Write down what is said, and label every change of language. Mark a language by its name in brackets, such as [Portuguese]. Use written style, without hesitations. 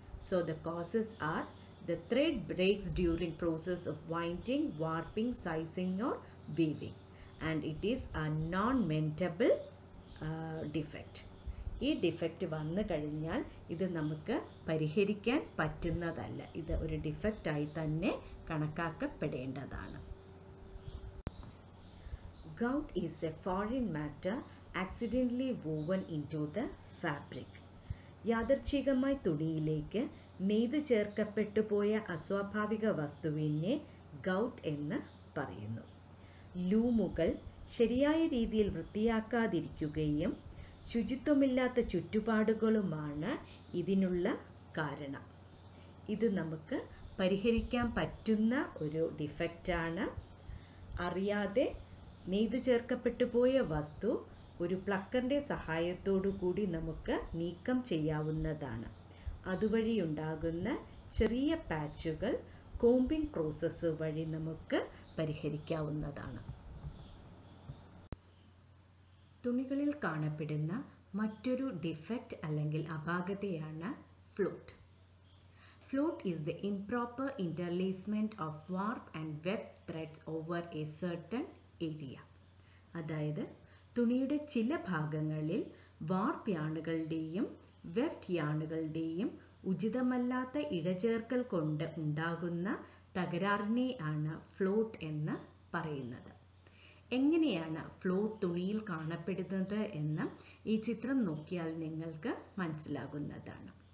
[English] So the causes are the thread breaks during process of winding, warping, sizing or weaving and it is a non mendable defect. [Malayalam] ഈ defect വന്നു കഴിഞ്ഞാൽ ഇത് നമുക്ക് പരിഹരിക്കാൻ പറ്റുന്നതല്ല. ഇത് ഒരു ഡിഫക്റ്റായി തന്നെ കണക്കാക്കപ്പെടേണ്ടതാണ്. [English] Gout is a foreign matter accidentally woven into the fabric. [Malayalam] യാദർച്ഛികമായി തുണിയിലേക്ക് നെയ്തു ചേർക്കപ്പെട്ടു പോയ അസ്വാഭാവിക വസ്തുവിനെ ഗൗട്ട് എന്ന് പറയുന്നു. ലൂമുകൾ ശരിയായ രീതിയിൽ വൃത്തിയാക്കാതിരിക്കുകയും ശുചിത്വമില്ലാത്ത ചുറ്റുപാടുകളുമാണ് ഇതിനുള്ള കാരണം. ഇത് നമുക്ക് പരിഹരിക്കാൻ പറ്റുന്ന ഒരു ഡിഫക്റ്റാണ്. അറിയാതെ നെയ്തു ചേർക്കപ്പെട്ടു പോയ വസ്തു ഒരു പ്ലക്കറിൻ്റെ സഹായത്തോടു കൂടി നമുക്ക് നീക്കം ചെയ്യാവുന്നതാണ്. അതുവഴി ഉണ്ടാകുന്ന ചെറിയ പാച്ചുകൾ കോമ്പിംഗ് പ്രോസസ്സ് വഴി നമുക്ക് പരിഹരിക്കാവുന്നതാണ്. തുണികളിൽ കാണപ്പെടുന്ന മറ്റൊരു ഡിഫക്റ്റ് അല്ലെങ്കിൽ അപാകതയാണ് float. [English] Float is the improper interlacement of warp and weft threads over a certain area. [Malayalam] അതായത് തുണിയുടെ ചില ഭാഗങ്ങളിൽ വാർപ്പ് യാണുകളുടെയും വെഫ്റ്റ് യാണുകളുടെയും ഉചിതമല്ലാത്ത ഇഴചേർക്കൽ കൊണ്ട് ഉണ്ടാകുന്ന തകരാറിനെയാണ് ഫ്ലോട്ട് എന്ന് പറയുന്നത്. എങ്ങനെയാണ് ഫ്ലോട്ട് തുണിയിൽ കാണപ്പെടുന്നത് എന്ന് ഈ ചിത്രം നോക്കിയാൽ നിങ്ങൾക്ക് മനസ്സിലാകുന്നതാണ്.